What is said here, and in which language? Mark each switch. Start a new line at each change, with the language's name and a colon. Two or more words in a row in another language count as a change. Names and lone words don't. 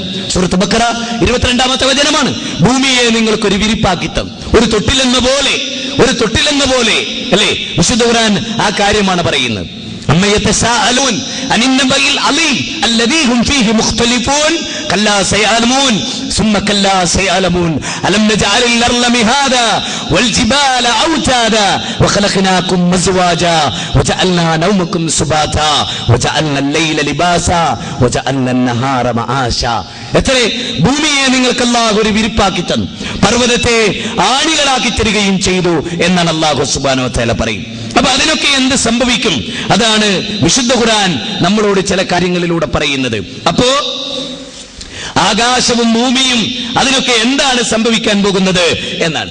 Malayalam: സൂറത്ത് ബഖറ 22-ാമത്തെ വചനമാണ്. ഭൂമിയെ നിങ്ങൾക്ക് ഒരു വിരിപ്പാക്കി തന്നു, ഒരു തൊട്ടിലെന്ന പോലെ, അല്ലേ? വിശുദ്ധ ഖുർആൻ ആ കാര്യമാണ് പറയുന്നത്.
Arabic: عم يتساءلون عن النبإ العظيم الذي هم فيه مختلفون كلا سيعلمون ثم كلا سيعلمون ألم نجعل الأرض مهادا والجبال أوتادا وخلقناكم أزواجا وجعلنا نومكم سباتا وجعلنا الليل لباسا وجعلنا النهار معاشا.
Malayalam: എത്രേ ഭൂമിയെ നിങ്ങൾക്ക് അല്ലാഹു ഒരു വിരിപ്പാക്കി തന്നു, പർവ്വതത്തെ ആണികളാക്കി തരികയും ചെയ്തു എന്നാണ് അല്ലാഹു
Arabic: سبحانه وتعالى
Malayalam: പറയും. അപ്പൊ അതിനൊക്കെ എന്ത് സംഭവിക്കും? അതാണ് വിശുദ്ധ ഖുർആൻ നമ്മളോട് ചില കാര്യങ്ങളിലൂടെ പറയുന്നത്. അപ്പോ ആകാശവും ഭൂമിയും അതിനൊക്കെ എന്താണ് സംഭവിക്കാൻ പോകുന്നത് എന്നാണ്.